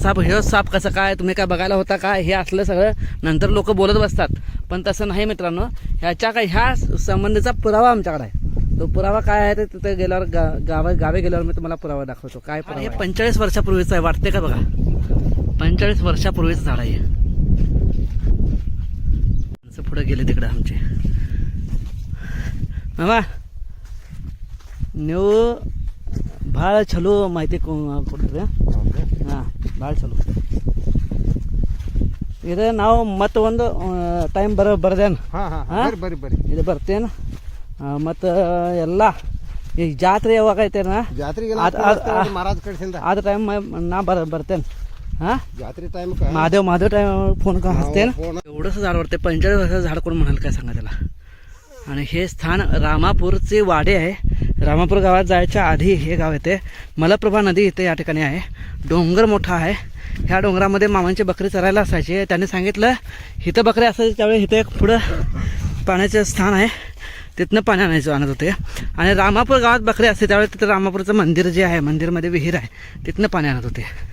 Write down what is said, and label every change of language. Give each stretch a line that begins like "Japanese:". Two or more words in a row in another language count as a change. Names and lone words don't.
Marathi: साप हे साप कसं काय तुम्ही काय बघायला होता काय हे असलं सगळं नंतर लोक बोलत बसतात पण तसं नाही मित्रांनो ह्या संबंधीचा पुरावा आमच्याकडे आहे तो पुरावा काय आहे ते तिथे गेल्यावर गावे गेल्यावर मी तुम्हाला पुरावा दाखवतो काय हे 45 वर्षापूर्वीचं आहे वाटते का बघा 45 वर्षापूर्वीचं झाड आहे पुढे गेले तिकडे आमचे मामा
Kannada: ನೀವು ಭಾಳ ಚಲೋ ಮಾಹಿತಿ ಕೊಡ್ತೀರಿ ಹಾಂ ಭಾಳ ಚಲೋ ಇದು ನಾವು ಮತ್ತೆ ಒಂದು ಟೈಮ್ ಬರ್ದೇನು ಬರ್ರಿ ಇದು ಬರ್ತೇನು ಮತ್ತು ಎಲ್ಲ ಈ ಜಾತ್ರೆ ಯಾವಾಗ ಐತೇನ ಜಾತ್ರೆಗೆ ಮಹಾರಾಜ್ ಕಡೆಯಿಂದ ಆದ ಟೈಮ್ ನಾ ಬರ್ತೇನೆ हां ಜಾತ್ರೆ टाइम
Marathi: महादेव टाइम फोन का हसते ना एवढंसं झाड वाटते 45 वर्षाचं झाड कोण म्हणाल काय सांगा त्याला आणि हे स्थान रामापूरचे वाडे आहे रामापूर गावात जायच्या आधी हे गाव येते मलप्रभा नदी इथे या ठिकाणी आहे डोंगर मोठा आहे ह्या डोंगरामध्ये मामांची बकरी चरायला असायची त्यांनी सांगितलं इथं बकरी असायची त्यावेळी इथं एक पुढं पाण्याचं स्थान आहे तिथनं पाणी आणायचं आणत होते आणि रामापूर गावात बकरी असते त्यावेळी तिथं रामापूरचं मंदिर जे आहे मंदिरमध्ये विहीर आहे तिथनं पाणी आणत होते